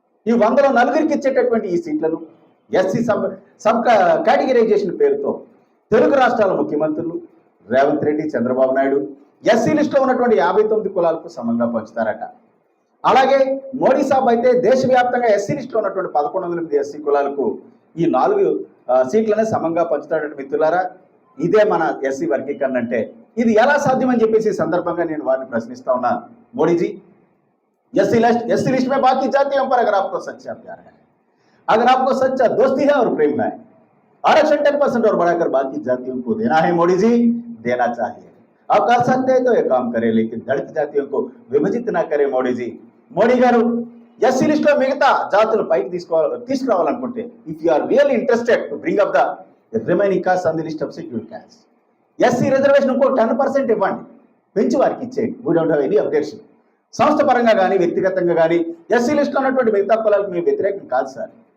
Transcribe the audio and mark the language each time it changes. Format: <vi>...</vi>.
<te>ఈ 100లో 4 ఇచ్చేటటువంటి ఈ సీట్లను ఎస్సీ సబ్ కేటగిరైజేషన్ పేరుతో తెలుగు రాష్ట్రాల ముఖ్యమంత్రులు రేవంత్ రెడ్డి, చంద్రబాబు నాయుడు ఎస్సీ లిస్టులో ఉన్నటువంటి 59 కులాలకు సమంగా పంచుతారట. అలాగే మోడీ సాబ్ అయితే దేశవ్యాప్తంగా ఎస్సీ లిస్టులో ఉన్నటువంటి 1108 ఎస్సీ కులాలకు ఈ 4 సీట్లనే సమంగా పంచుతాడట మిత్రులారా. ఇదే మన ఎస్సీ వర్గీకరణ అంటే ఇది ఎలా సాధ్యమని చెప్పేసి సందర్భంగా నేను వారిని ప్రశ్నిస్తా ఉన్నా.</te> <hi>మోడీజీ, एससी लिस्ट में बाकी जातियों पर अगर आपको सच्चा प्यार है, अगर आपको सच्चा दोस्ती है और प्रेम है, आरक्षण 10% और बढ़ाकर बाकी जातियों को देना है मोदी जी, देना चाहिए. आप कर सकते हैं तो ये काम करें, लेकिन दलित जातियों को विभाजित ना करें मोदी जी.</hi> <te>మోడీ గారు ఎస్సీ లిస్ట్ లో మిగతా జాతులు పైకి తీసుకురావాలనుకుంటే,</te> <en>if you are really interested to bring up the remaining caste on the list of scheduled caste,</en> <te>SC reservation ఇంకో 10% ఇవ్వండి, పెంచి వారికి ఇచ్చేయండి.</te> <en>We don't have any objection.</en> <te>సంస్థ పరంగా కానీ వ్యక్తిగతంగా కానీ ఎస్సీ లిస్టులో ఉన్నటువంటి మిగతా కులాలకు మేము వ్యతిరేకం కాదు సార్.</te>